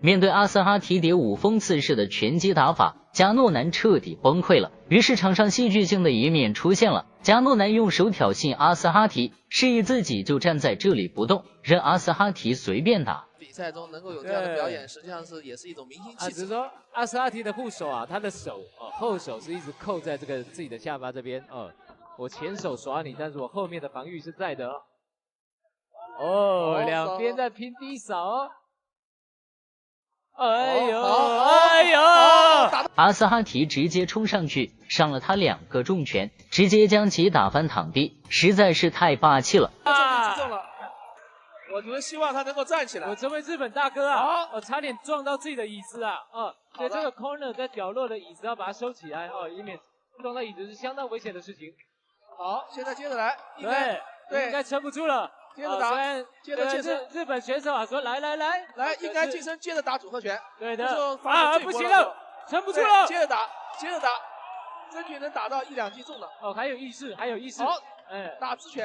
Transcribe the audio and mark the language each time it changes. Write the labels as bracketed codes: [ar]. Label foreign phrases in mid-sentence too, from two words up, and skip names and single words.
[zh] 面對阿斯哈提諜舞風刺式的拳擊打法，加諾南徹底崩潰了。於是場上戲劇性的一面出現了，加諾南用手挑釁阿斯哈提，示意自己就站在這裡不動，任阿斯哈提隨便打。比賽中能夠有這樣的表演，實際上也是一種明星氣質。只是說阿斯哈提的護手他的手後手是一直扣在這個自己的下巴這邊我前手耍你，但是我後面的防禦是在的兩邊在拼低掃哎呦，阿斯哈提直接衝上去，上了他2個重拳，直接將其打翻躺地，實在是太霸氣了。我只是希望他能夠站起來。我這位日本大哥我差點撞到自己的椅子所以這個 corner 在角落的椅子要把它收起來以免撞到椅子是相當危險的事情。好，現在接着來，對，應該撐不住了。接着打，接着健身。日本選手說來，應該近身接着打組合拳。對的。不行了，撐不住了。接着打，爭取能打到1、2擊中的。還有意識。好，打直拳。